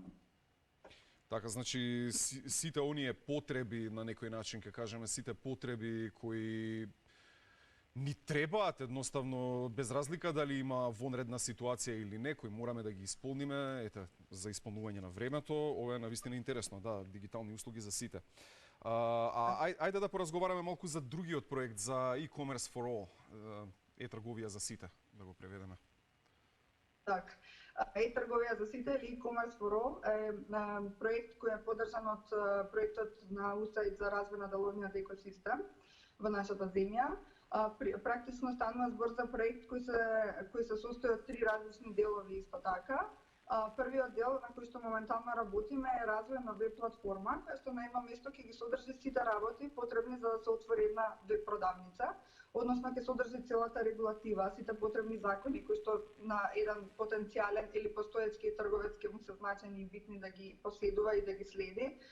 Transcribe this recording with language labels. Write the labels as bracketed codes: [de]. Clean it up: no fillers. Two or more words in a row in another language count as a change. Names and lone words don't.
[mk] Така, значи сите оние потреби на некој начин, ке кажеме, сите потреби кои ни требаат едноставно, без разлика дали има вонредна ситуација или не, кои мораме да ги исполниме, ете, за исполнување на времето, ова е навистина интересно, да, дигитални услуги за сите. Ајде да поразговараме малку за другиот проект, за [en] e-commerce for all, [mk] e-трговија за сите, да го преведеме. Так, e-трговија за сите или [en] e-commerce for all [mk] е проект кој е поддржан од проектот на USAID за развој на деловниот екосистем во нашата земја. Практично станува збор за проект кој се состои од три различни делови исто така. Првиот дел на кој што моментално работиме е развој на веб платформа, која што на едно место ќе ги содржи сите работи потребни за да се отвори една веб продавница, односно ќе содржи целата регулатива, сите потребни закони кои што на еден потенцијален или постоечки трговец ќе му се значени и битни да ги последува и да ги следи.